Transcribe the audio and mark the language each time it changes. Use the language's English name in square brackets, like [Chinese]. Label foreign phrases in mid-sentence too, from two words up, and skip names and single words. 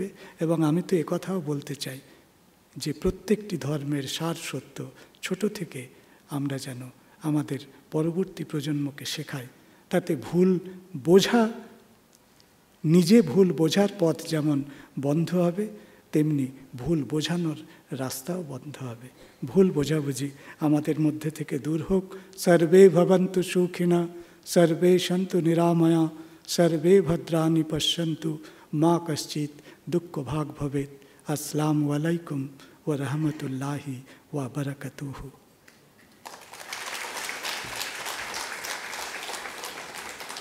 [Bangla] এবং আমি তো একথাও বলতে চাই যে প্রত্যেকটি ধর্মের সার সত্য ছোট থেকে আমরা যেন আমাদের পরবর্তী প্রজন্মকে শেখাই। তাতে ভুল বোঝা, নিজে ভুল বোঝার পথ যেমন বন্ধ হবে, তেমনি ভুল বোঝানোর রাস্তাও বন্ধ হবে। ভুল বোঝাবুঝি আমাদের মধ্যে থেকে দূর হোক। [Sanskrit] सर्वे भवन्तु सुखिनः सर्वे सन्तु निरामयाः सर्वे भद्राणि पश्यन्तु, मा कश्चित् दुःख भाग् भवेत्। [Arabic] السلام عليكم و رحمة الله و بركاته.